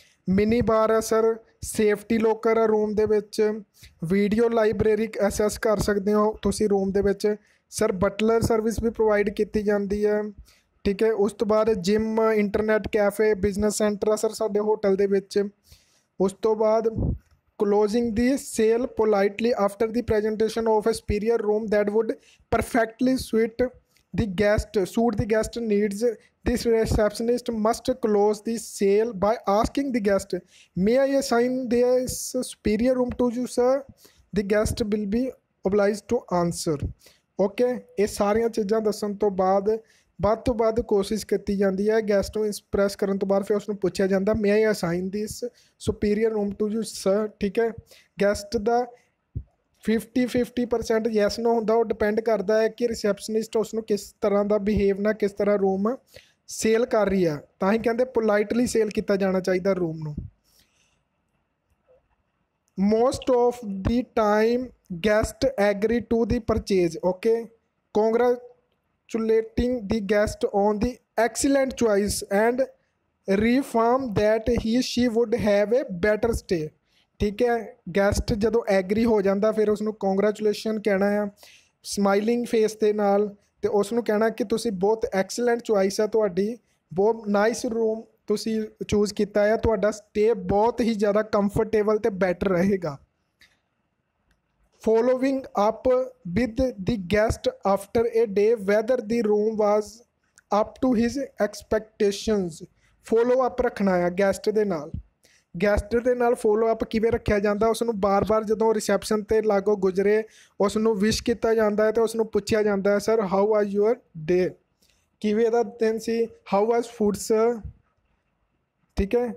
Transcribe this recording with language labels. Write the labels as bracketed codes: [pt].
[pa] Mini ਬਾਰ ਹੈ sir, safety locker ਹੈ room ਦੇ ਵਿੱਚ, ਵੀਡੀਓ ਲਾਇਬ੍ਰੇਰੀ ਐਕਸੈਸ ਕਰ ਸਕਦੇ ਹੋ ਤੁਸੀਂ ਰੂਮ ਦੇ ਵਿੱਚ। ਸਰ ਬਟਲਰ ਸਰਵਿਸ ਵੀ ਪ੍ਰੋਵਾਈਡ ਕੀਤੀ ਜਾਂਦੀ ਹੈ, ਠੀਕ ਹੈ। ਉਸ ਤੋਂ ਬਾਅਦ gym, internet cafe, business centre ਆ ਸਰ ਸਾਡੇ ਹੋਟਲ ਦੇ ਵਿੱਚ। ਉਸ ਤੋਂ ਬਾਅਦ [en] closing the sale politely after the presentation of a superior room that would perfectly suit the guest needs. This receptionist must close the sale by asking the guest, may I assign this superior room to you sir? The guest will be obliged to answer. [pa] Okay, ਇਹ ਸਾਰੀਆਂ ਚੀਜ਼ਾਂ ਦੱਸਣ ਤੋਂ ਬਾਅਦ ਤੋਂ ਕੋਸ਼ਿਸ਼ ਕੀਤੀ ਜਾਂਦੀ ਹੈ ਗੈਸਟ ਨੂੰ ਇੰਪਰੈਸ ਕਰਨ ਤੋਂ ਬਾਅਦ। ਫਿਰ ਉਸ ਨੂੰ ਪੁੱਛਿਆ ਜਾਂਦਾ [en] may I assign this superior room to you sir, [pa] ਠੀਕ ਹੈ। ਗੈਸਟ ਦਾ 50% ਯੈਸ ਨੋ ਹੁੰਦਾ, ਉਹ ਡਿਪੈਂਡ ਕਰਦਾ ਹੈ ਕਿ ਰਿਸੈਪਸ਼ਨਿਸਟ ਉਸ ਨੂੰ ਕਿਸ ਤਰ੍ਹਾਂ ਦਾ ਬਿਹੇਵ ਨਾਲ, ਕਿਸ ਤਰ੍ਹਾਂ ਰੂਮ ਸੇਲ ਕਰ ਰਹੀ ਆ। ਤਾਂ ਹੀ ਕਹਿੰਦੇ ਪੋਲਾਈਟਲੀ ਸੇਲ ਕੀਤਾ ਜਾਣਾ ਚਾਹੀਦਾ ਰੂਮ ਨੂੰ। [en] Most of the time guest agree to the purchase. Okay, congratulating the guest on the excellent choice and reaffirm that she would have a better stay, [pa] ਠੀਕ ਹੈ। ਗੈਸਟ ਜਦੋਂ ਐਗਰੀ ਹੋ ਜਾਂਦਾ ਫਿਰ ਉਸ ਨੂੰ ਕੰਗ੍ਰੈਚੁਲੇਸ਼ਨ ਕਹਿਣਾ ਆ ਸਮਾਈਲਿੰਗ ਫੇਸ ਦੇ ਨਾਲ, ਅਤੇ ਉਸ ਨੂੰ ਕਹਿਣਾ ਕਿ ਤੁਸੀਂ ਬਹੁਤ ਐਕਸਲੈਂਟ ਚੁਆਇਸ ਹੈ ਤੁਹਾਡੀ, ਬਹੁਤ ਨਾਈਸ ਰੂਮ ਤੁਸੀਂ ਚੂਜ਼ ਕੀਤਾ ਹੈ, ਤੁਹਾਡਾ ਸਟੇ ਬਹੁਤ ਹੀ ਜ਼ਿਆਦਾ ਕੰਫਰਟੇਬਲ ਅਤੇ ਬੈਟਰ ਰਹੇਗਾ। [en] Following up with the guest after a day whether the room was up to his expectations. [pa] Follow up ਰੱਖਣਾ ਆ ਗੈਸਟ ਦੇ ਨਾਲ। ਗੈਸਟ ਦੇ ਨਾਲ ਫੋਲੋ ਅਪ ਕਿਵੇਂ ਰੱਖਿਆ ਜਾਂਦਾ, ਉਸ ਨੂੰ ਬਾਰ-ਬਾਰ ਜਦੋਂ ਰਿਸੈਪਸ਼ਨ 'ਤੇ ਲਾਗੋ ਗੁਜ਼ਰੇ ਉਸ ਨੂੰ ਵਿਸ਼ ਕੀਤਾ ਜਾਂਦਾ ਹੈ ਅਤੇ ਉਸ ਨੂੰ ਪੁੱਛਿਆ ਜਾਂਦਾ ਹੈ [en] sir how was your day, [pa] ਕਿਵੇਂ ਦਾ ਦਿਨ ਸੀ, [en] how was food sir, [pa] ਠੀਕ ਹੈ।